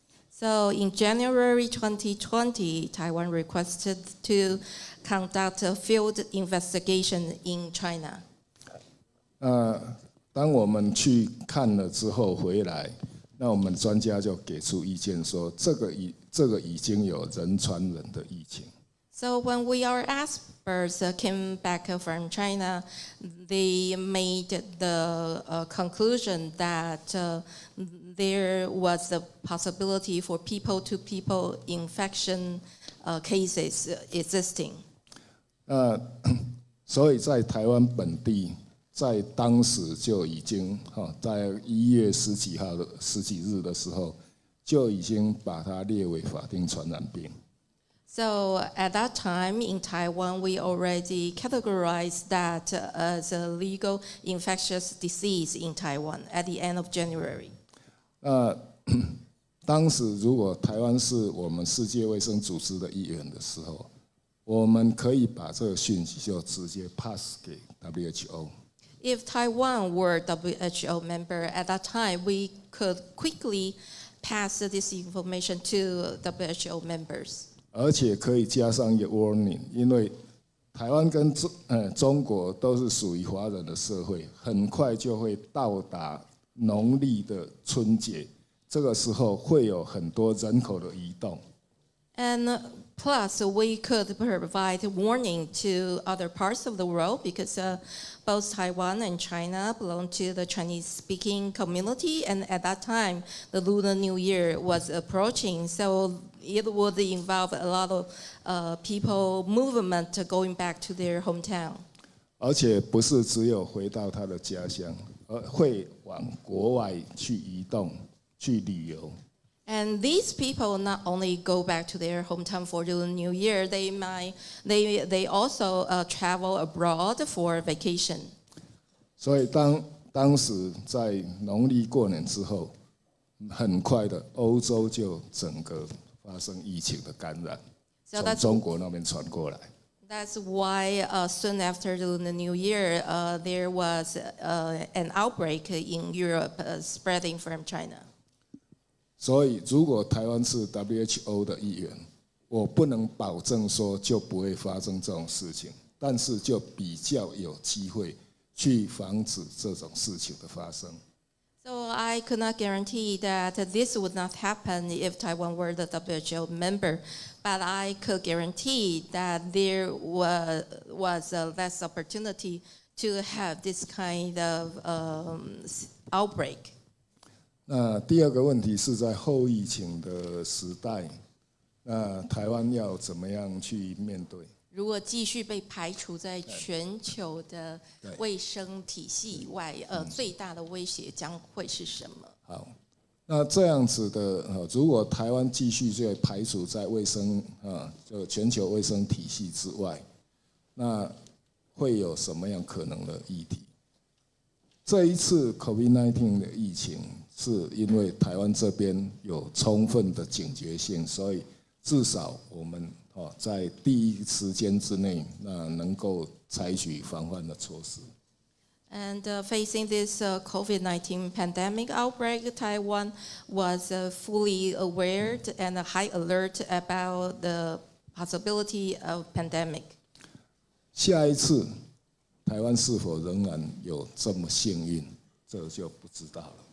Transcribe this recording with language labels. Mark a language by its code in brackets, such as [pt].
[en] So in January 2020, Taiwan requested to conduct a field investigation in China. [zh] 当我们去看了之后回来，那我们专家就给出意见说，这个已经有人传人的疫情。 [en] So when our experts came back from China, they made the conclusion that there was a possibility for people-to-people infection cases existing. [zh] 所以在台湾本地，在当时就已经在1月十几日的时候，就已经把它列为法定传染病。 [en] So at that time in Taiwan, we already categorized that as a legal infectious disease in Taiwan at the end of January. [zh] 当时如果台湾是我们世界卫生组织的一员的时候，我们可以把这个讯息就直接 pass 给 WHO。 [en] If Taiwan were WHO member at that time, we could quickly pass this information to WHO members. [zh] 而且可以加上一个 warning， 因为台湾跟中国都是属于华人的社会，很快就会到达农历的春节，这个时候会有很多人口的移动。 [en] And plus, we could provide warning to other parts of the world because both Taiwan and China belong to the Chinese-speaking community, and at that time, the Lunar New Year was approaching, so it would involve a lot of people movement going back to their hometown. [zh] 而且不是只有回到他的家乡，而会往国外去移动、去旅游。 [en] And these people not only go back to their hometown for the New Year, they also travel abroad for vacation. [zh] 所以当时在农历过年之后，很快的欧洲就整个发生疫情的感染，从中国那边传过来。 [en] That's why soon after the New Year, there was an outbreak in Europe spreading from China. [zh] 所以，如果台湾是 WHO 的一员，我不能保证说就不会发生这种事情，但是就比较有机会去防止这种事情的发生。 [en] So I could not guarantee that this would not happen if Taiwan were the WHO member, but I could guarantee that there was a less opportunity to have this kind of outbreak. [zh] 那第二个问题是在后疫情的时代，那台湾要怎么样去面对？如果继续被排除在全球的卫生体系以外，最大的威胁将会是什么？好，那这样子的，如果台湾继续就排除在卫生就全球卫生体系之外，那会有什么样可能的议题？这一次 COVID-19 的疫情，是因为台湾这边有充分的警觉性，所以至少我们在第一时间之内，那能够采取防范的措施。 [en] And facing this COVID-19 pandemic outbreak, Taiwan was fully aware and high alert about the possibility of pandemic. [zh] 下一次，台湾是否仍然有这么幸运，这就不知道了。